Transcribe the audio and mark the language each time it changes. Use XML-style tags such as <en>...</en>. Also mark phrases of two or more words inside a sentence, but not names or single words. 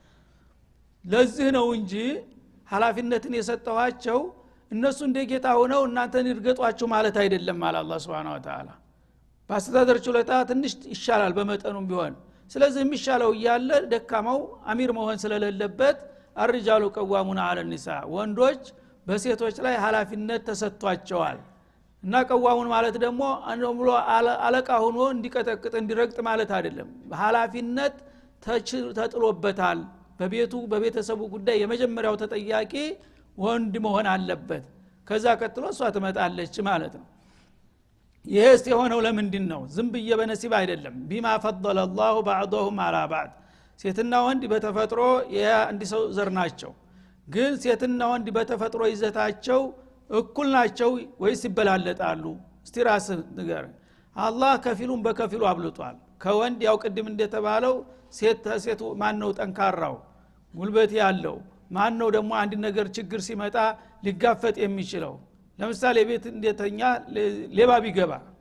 <am>ለዚህ ነው እንጂ ኃላፊነትን የሰጠዋቸው እነሱ እንደ ጌታ ሆነው እናንተን ይርገጧችሁ ማለት አይደለም ማለት አላህ</am> <ar>سبحانه وتعالى</ar> <am>በአስተዳደር ችሎታ ትንሽ ይሻላል በመጠኑም ቢሆን ስለዚህ የሚሻለው ይያለ ደካማው አሚር መሆን ስለሌለበት</am> <ar>الرجال قوامون على النساء</ar> <am>ወንዶች በሴቶች ላይ ኃላፊነት ተሰጥቷቸዋል እና ቀዋሙን ማለት ደግሞ አንዱም አለቃ ሆኖ እንዲቀጠቅጥ እንዲረግጥ ማለት አይደለም ኃላፊነት ተጥሎበታል በቤቱ በቤተሰቡ ጉዳይ የመጀመሪያው ተጠያቂ ወንድ መሆን አለበት ከዛ ቀጥሎ እሷ ትመጣለች ማለት ነው ይሄስ የሆነው ለምንድን ነው ዝም ብዬ በነሲብ አይደለም</am> <ar>بما فضل الله بعضهم على بعض</ar> <am>ሴትና ወንድ በተፈጥሮ የአንድ ሰው ዘር ናቸው ግን ሴትና ወንድ በተፈጥሮ ይዘታቸው እኩል ናቸው ወይስ ይበላለጣሉ እስቲ ራስ ንገር አላህ ከፊሉን በከፊሉ አብልጧል ከወንድ ያው ቅድም እንደተባለው ሴት ማን ነው ጠንካራው ጉልበት ያለው ማን ነው ደግሞ አንድ ነገር ችግር ሲመጣ ሊጋፈጥ የሚችለው ለምሳሌ ቤት እንደተኛ ሌባ ቢገባ</am>